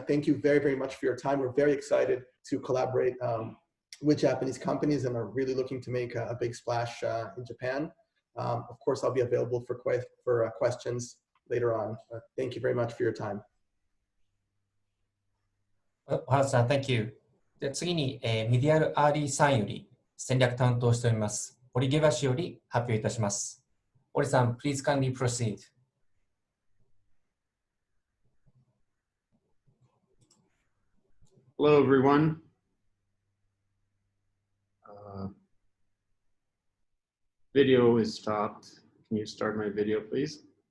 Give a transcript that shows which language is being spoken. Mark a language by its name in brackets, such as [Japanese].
[English] Thank you very, very much for your time. We're very excited to collaborate with Japanese companies and are really looking to make a big splash in Japan. Of course, I'll be available for questions later on. Thank you very much for your time. 小原さん、Thank you. [Japanese] で次に、メディアルアーリーサインより戦略担当しております、オリゲバ氏より発表いたします。 [English] オリさん、please kindly proceed. Hello, everyone. Video is stopped. Can you start my video, please?